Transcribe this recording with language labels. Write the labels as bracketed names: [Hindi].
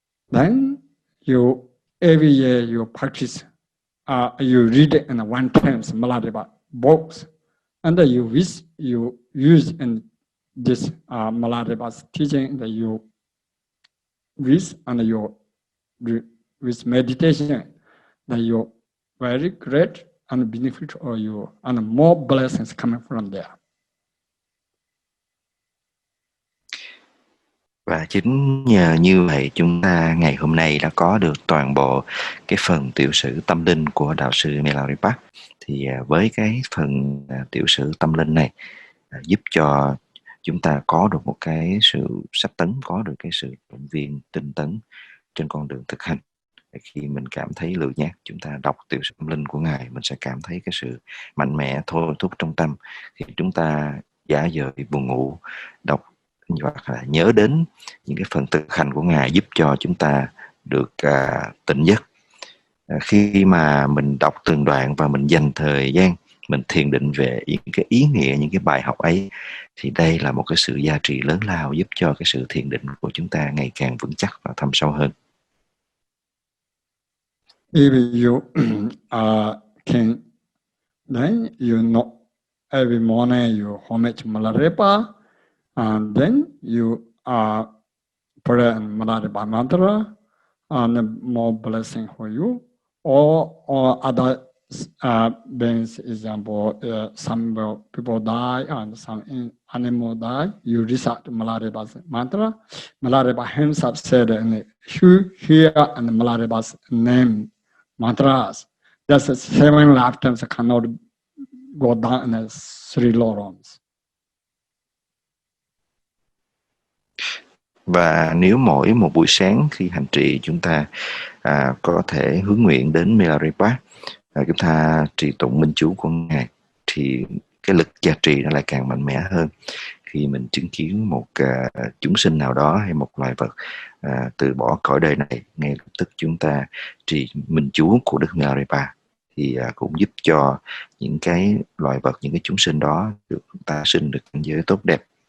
[English] Then every year you practice, you read in one times Milarepa books, and you use in this Milarepa's teaching that you wish and you with meditation that you very great and benefit for you and more blessings coming from there. [Vietnamese] Và chính nhờ như vậy chúng ta ngày hôm nay đã có được toàn bộ cái phần tiểu sử tâm linh của đạo sư Milarepa. Thì với cái phần tiểu sử tâm linh này giúp cho chúng ta có được một cái sự sách tấn, có được cái sự động viên tinh tấn trên con đường thực hành. Khi mình cảm thấy lười nhác, chúng ta đọc tiểu sử tâm linh của ngài, mình sẽ cảm thấy cái sự mạnh mẽ thôi thúc trong tâm. Khi chúng ta giả vờ buồn ngủ, đọc hoặc là nhớ đến những cái phần thực hành của ngài giúp cho chúng ta được tỉnh giấc. Khi mà mình đọc từng đoạn và mình dành thời gian mình thiền định về những cái ý nghĩa, những cái bài học ấy, thì đây là một cái sự gia trị lớn lao giúp cho cái sự thiền định của chúng ta ngày càng vững chắc và thâm sâu hơn. [English] If you can, then you know every morning you homage Milarepa, and then you pray Milarepa mantra, and more blessing for you. Or other beings, example, some people die and some animal die. You recite Milarepa's mantra. Milarepa himself said, "Hear and Milarepa's name mantras. That's 7 lifetimes cannot go down in 3 lorons." [Vietnamese] Và nếu mỗi một buổi sáng khi hành trì chúng ta có thể hướng nguyện đến Milarepa, chúng ta trì tụng minh chú của ngài, thì cái lực gia trì nó lại càng mạnh mẽ hơn. Khi mình chứng kiến một chúng sinh nào đó hay một loài vật từ bỏ cõi đời này, ngay lập tức chúng ta trì minh chú của Đức Milarepa, thì cũng giúp cho những cái loài vật, những cái chúng sinh đó được ta sinh được cảnh giới tốt đẹp.